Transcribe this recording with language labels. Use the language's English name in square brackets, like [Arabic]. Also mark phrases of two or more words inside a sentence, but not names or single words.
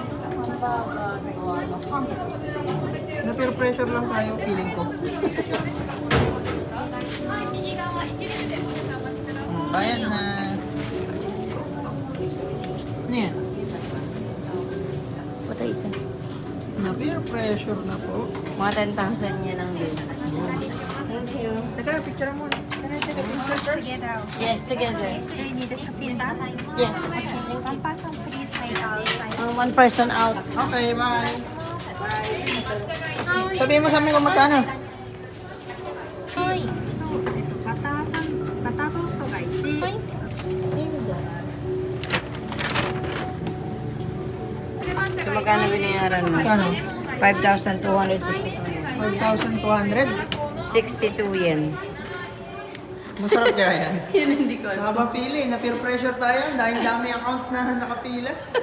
[Filipino] Na [English] peer pressure [Filipino] lang tayo, feeling ko. Bayan na. Ano yan? Puta isa. Na [English] peer pressure [Filipino] na po. Mga 10,000 yan ang bill. [English] Thank you. [Filipino] Teka na, picture mo. [English] Can I take a picture together? Yes, together. Do you need a shopping bag? Yes. Okay, one person please wait outside. One person out. Okay, bye. [Filipino] Sabihin mo sa amin kung magkano. [Japanese] はい。バタートーストが1。はい。 [Filipino] So, magkano binayaran mo? Magkano? 5,262 yen. 5,200. 62 yen. Masarap kaya yan. Yun hindi ko alam. Haba pili, na [English] peer pressure [Filipino] tayo. Dahil dami account na nakapila.